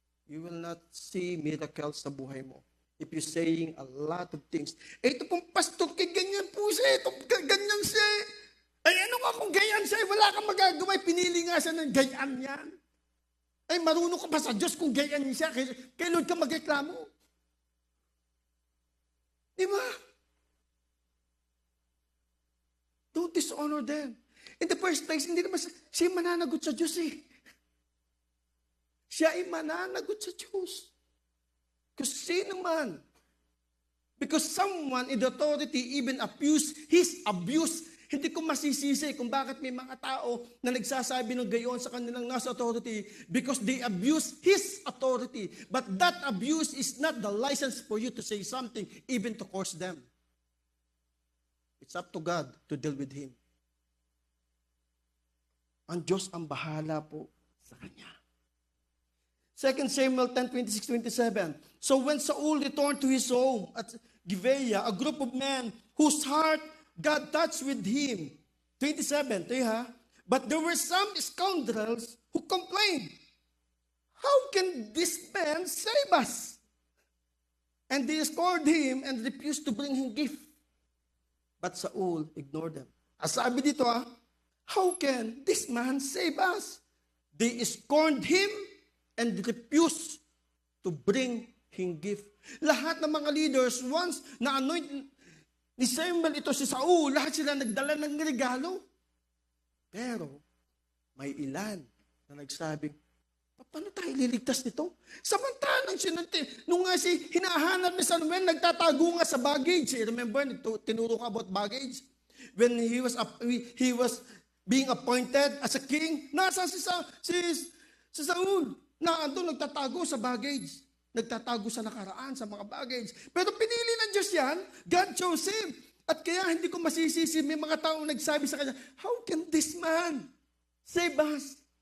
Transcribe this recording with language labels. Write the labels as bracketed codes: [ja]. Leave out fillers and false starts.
[en] You will not see miracles [tl] sa buhay mo. [en] If you're saying a lot of things. [tl] Ito pong pastor, kay ganyan po siya. Ito, ganyan siya. Ay, ano nga kung ganyan siya? Wala kang magagawa. Pinili nga siya ng ganyan yan. Ay, marunong ka ba sa Diyos kung ganyan siya? Kay Lord ka magreklamo. Di ba? [en] Don't dishonor them. In the first place, [tl] hindi naman siya mananagot sa Diyos eh. Siya ay mananagot sa Diyos. Kasi sino man. [en] Because someone in the authority even abuse his abuse. [tl] Hindi ko masisisi kung bakit may mga tao na nagsasabi ng gayon sa kanilang nasa authority [en] because they abuse his authority. But that abuse is not the license for you to say something, even to curse them. It's up to God to deal with him. [tl] Ang Diyos ang bahala po sa kanya. [en] 2 Samuel 10:26-27. So when Saul returned to his home at Gibeah, a group of men whose heart God touched with him. 27, [tl] ito ha. [en] But there were some scoundrels who complained, how can this man save us? And they scored him and refused to bring him gift. But Saul ignored them. [tl] Sabi dito ha, [en] how can this man save us? They scorned him and refused to bring him gift. [tl] Lahat ng mga leaders, once na-anoint ni Samuel ito si Saul, lahat sila nagdala ng regalo. Pero, may ilan na nagsabing, paano tayo liligtas nito? Samantalang nung nga si hinahanap ni Samuel, nagtatago nga sa baggage. Remember, tinuro ko about baggage? [en] When he was being appointed as a king, [tl] nasa si Saul, na andun nagtatago sa baggage. Nagtatago sa nakaraan, sa mga baggage. Pero pinili ng Diyos yan, [en] God chose him. [tl] At kaya hindi ko masisisi, may mga taong nagsabi sa kanya, [en] how can this man save us?